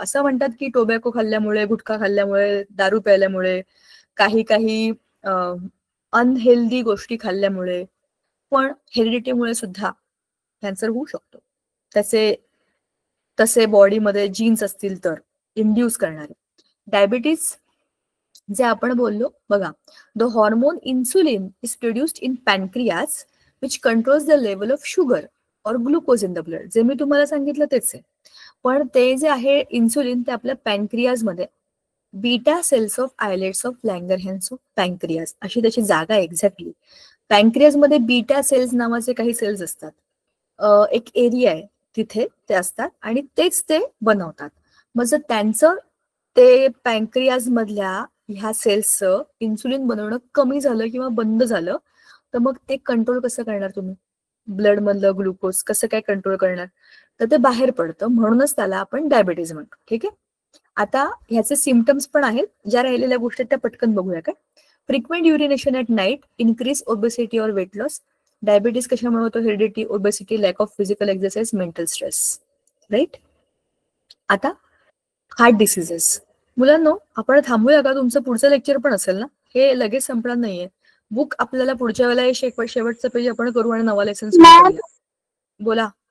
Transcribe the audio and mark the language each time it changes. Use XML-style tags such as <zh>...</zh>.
<mr>असं म्हणतात की टोबॅको खाल्ल्यामुळे, गुटखा खाल्ल्यामुळे, दारू प्यायल्यामुळे, काही अनहेल्दी गोष्टी खाल्ल्यामुळे, पण हेरिडिटीमुळे सुद्धा कॅन्सर होऊ शकतो. तसे बॉडीमध्ये जीन्स असतील तर इंड्यूस करणारे.</mr> <en>diabetes</en> <mr>जे आपण बोललो बघा,</mr> <en>The hormone insulin is produced in pancreas which controls the level of sugar और glucose in the blood.</en> <mr>जे मी तुम्हाला सांगितलं तेच आहे, पण ते जे आहे इन्सुलिन, ते आपल्या पॅनक्रियाज मध्ये beta cells of islets of लँगरहॅन्स of pancreas अशी त्याची जागा आहे एक्झॅक्टली. पॅनक्रियाज मध्ये बीटा सेल्स नावाचे काही सेल्स असतात, एक एरिया आहे तिथे ते असतात, आणि तेच ते बनवतात. मग जर त्यांचं ते पॅनक्रियाज मधल्या ह्या सेल्सचं इन्सुलिन बनवणं कमी झालं किंवा बंद झालं, तर मग ते कंट्रोल कसं करणार तुम्ही, ब्लड मधलं ग्लुकोज कसं काय कंट्रोल करणार, तर ते बाहेर पडतं. म्हणूनच त्याला आपण डायबिटीज म्हणतो, ठीक आहे. आता ह्याचे सिम्पटम्स पण आहेत, ज्या राहिलेल्या गोष्टी त्या पटकन बघूया काय.</mr> <en>Frequent urination at night, increase obesity और weight loss.</en> <mr>डायबिटीज कशामुळे होतो, heredity, obesity,</mr> <en>lack of physical exercise,</en> <mr>mental stress, right. आता हार्ट डिसीजेस. मुलांनो, आपण थांबूया का, तुमचं पुढचं लेक्चर पण असेल ना, हे लगेच संपणार नाहीये. बुक आपल्याला पुढच्या वेळेला शेवटचं पेज आपण करू आणि नवा लेसन सुरू करूया. बोला.</mr>